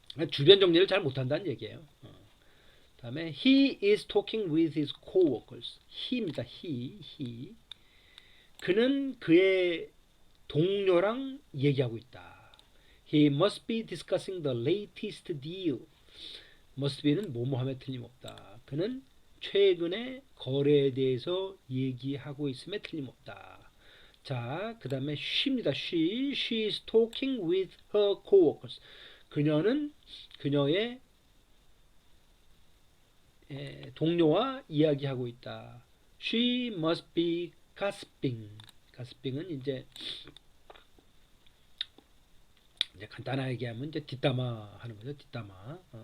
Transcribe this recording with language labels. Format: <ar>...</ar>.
<ko>주변 정리를 잘 못한다는 얘기예요. 다음에</ko> <en>he is talking with his coworkers. he입니다. he.</en> <ko>그는 그의 동료랑 얘기하고 있다.</ko> <en>He must be discussing the latest deal. must be</en> <ko>는 뭐뭐함에 틀림없다. 그는 최근의 거래에 대해서 얘기하고 있음에 틀림없다. 자, 그 다음에 she입니다.</ko> <en>she is talking with her coworkers.</en> <ko>그녀는 그녀의 동료와 이야기하고 있다.</ko> <en>She must be gossiping.</en> <ko>gossiping은 이제 간단하게 얘기하면 이제 뒷담화 하는 거죠. 뒷담화.</ko>